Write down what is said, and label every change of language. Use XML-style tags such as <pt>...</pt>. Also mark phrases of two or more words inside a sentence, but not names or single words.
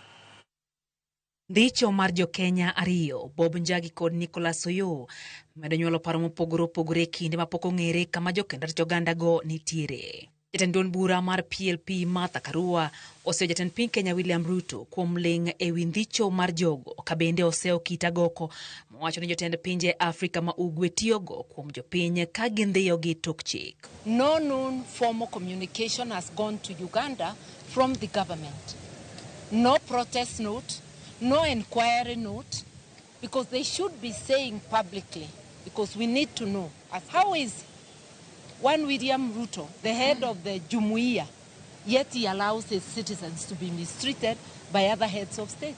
<luo>Ndicho mar Jokenya ariyo, Bob Njagi kod Nicholas Oyo, medo nyuolo paro mopogore opogore kinde ma pok ong'ere kama jokend rito oganda go nitiere. Jatend duond bura mar PLP Karua oseyo jatend piny Kenya William Ruto kuom ling' ewi ndicho mar jogo, ka bende oseyo kit agoko mowacho ni jotend pinje Afrika ma ugwe tiyogo kuom jopiny ka gindhiyo gi tok chik.</luo> <en>No known formal communication has gone to Uganda from the government. No protest note, no inquiry note, because they should be saying publicly, because we need to know. How is one William Ruto, the head of the Jumuiya, yet he allows his citizens to be mistreated by other heads of state?</en>